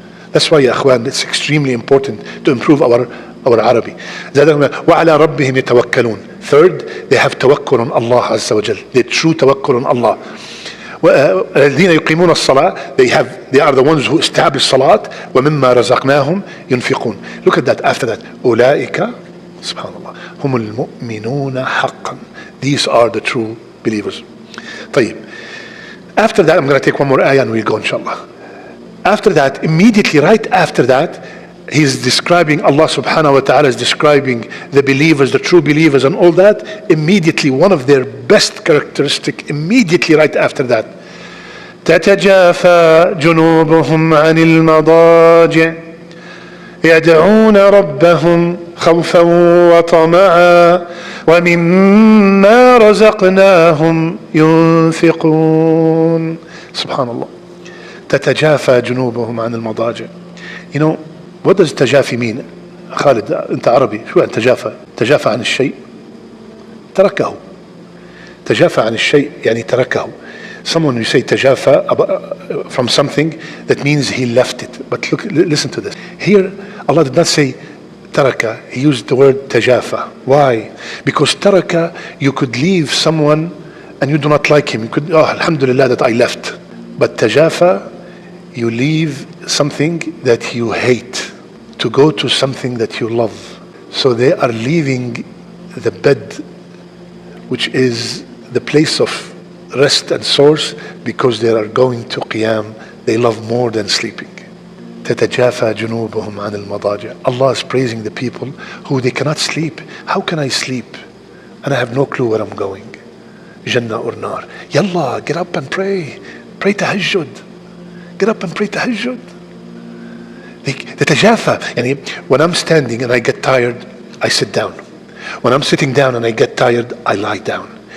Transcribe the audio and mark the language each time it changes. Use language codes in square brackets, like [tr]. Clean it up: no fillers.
[en] That's why, ya akhwan, it's extremely important to improve our Arabic. [ar] وعلى ربهم يتوكلون. [en] Third, they have tawakkul on Allah Azza wa Jal. They true tawakkul on Allah. [ar] الذين يقيمون الصلاة, [en] they are the ones who establish salat. [ar] ومما رزقناهم ينفقون. [en] Look at that after that. [ar] أولئك, subhanallah, هم المؤمنون حقا. [en] These are the true believers. [ar] طيب. [en] After that, I'm going to take one more ayah and we'll go inshallah. After that, immediately right after that, he's describing, Allah subhanahu wa ta'ala is describing the believers, the true believers and all that. Immediately, one of their best characteristic, immediately right after that. [ar] تتجافى جنوبهم عن المضاجع يدعون ربهم خوفا وطمعا ومما رزقناهم ينفقون. [en] Subhanallah. [ar] تتجافى جنوبهم عن المضاجع. [en] You know, what does تجافي mean? [ar] خالد, انت عربي, شو يعني تجافى؟ تجافى عن الشيء, تركه. تجافى عن الشيء يعني تركه. [en] Someone, you say تجافى from something, that means he left it. But look, listen to this. Here, Allah did not say taraka, he used the word تجافى. Why? Because taraka, you could leave someone and you do not like him. You could, oh, alhamdulillah that I left. But تجافى, you leave something that you hate to go to something that you love. So they are leaving the bed, which is the place of rest and source, because they are going to qiyam. They love more than sleeping. [ar] تتجافى جنوبهم عن المضاجع. [en] Allah is praising the people who they cannot sleep. How can I sleep and I have no clue where I'm going? Jannah or nar. Yalla, get up and pray. Pray tahajjud. Get up and pray tahajjud. تتجافى. يعني when I'm standing and I get tired, I sit down. When I'm sitting down and I get tired, I lie down.